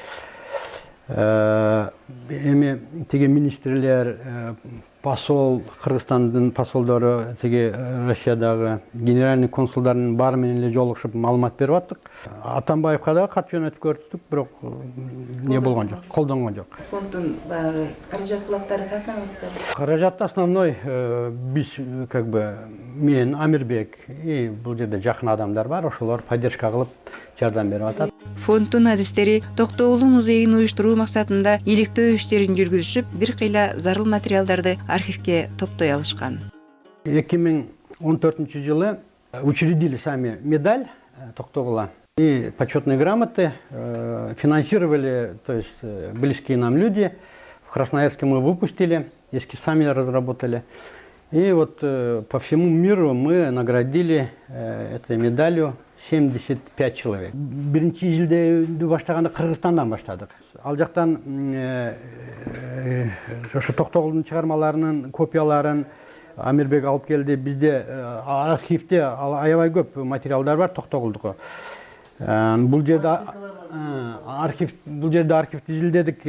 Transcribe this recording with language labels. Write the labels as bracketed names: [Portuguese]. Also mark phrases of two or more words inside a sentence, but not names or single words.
[Kyrgyz] Эми теге министрлер, посол, Кыргызстандын посолдору, теге Россиядагы генеральный консулдардын баары менен эле жолугушуп маалымат берип аттык. Атамбаевга да кат жөнөтүп көрдүк, бирок не болгон жок, колдонгон жок. Фонддун баягы каражат булактары какаңызда? Каражат основной биз [Russian] как бы [Kyrgyz] мен Амирбек и бул жерде жакын адамдар бар, ошолор поддержка кылып жардам берип атат. Фонддун адистери Токтогул музейин уюштуруу максатында иликтөө иштерин жүргүзүшүп, бир кыйла зарыл материалдарды архивке топтой алышкан. [Russian] 2014 жылы учредили сами медаль Токтогула и почетные грамоты, финансировали, то есть близкие нам люди, В Красноярске мы выпустили, эскизами разработали. И вот по всему миру мы наградили этой медалью 75 человек. [Kyrgyz] Биринчи изилдөөдү баштаганда Кыргызстандан баштадык. Ал жактан ошо Токтогулдун чыгармаларынын копияларын Амирбек алып келди. Бизде архивде аябай көп материалдар бар Токтогулдуку. Бул жерде архивди изилдедик.